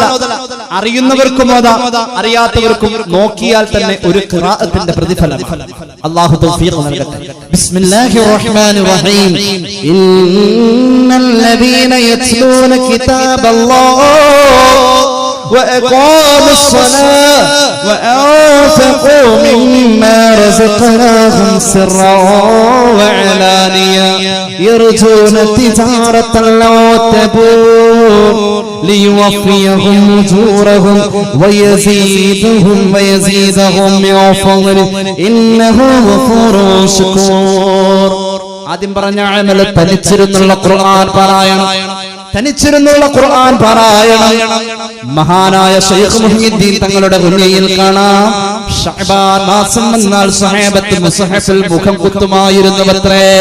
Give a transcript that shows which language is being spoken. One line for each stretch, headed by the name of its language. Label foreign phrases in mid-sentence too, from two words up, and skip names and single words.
Malayalam: അറിയുന്നവർക്കും ഓതാം, അറിയാത്തവർക്കും നോക്കിയാൽ തന്നെ ഒരു ഖിറാഅത്തിന്റെ പ്രതിഫലം. അല്ലാഹു തൗഫീഖ് നൽകട്ടെ.
Arabic: بسم الله الرحمن الرحيم. إن الذين يتلون كتاب الله وأقاموا الصلاة وأنفقوا مما رزقناهم سرا وعلانية يرجون تجارة لن تبور ليوفيهم أجورهم ويزيدهم من فضله إنه غفور شكور.
Malayalam: ആദ്യം പറഞ്ഞ അമൽ തനിച്ചിരുന്നുള്ള ഖുർആൻ പാരായണം മഹാനായ ശൈഖ് മുഹ്യിദ്ദീൻ തങ്ങളുടെ മുന്നിൽ കാണാം. ശഅബാൻ മാസം വന്നാൽ സ്വഹാബത്ത് മുസ്ഹഫിൽ മുഖം കുത്തുമായിരുന്നുവത്രേ.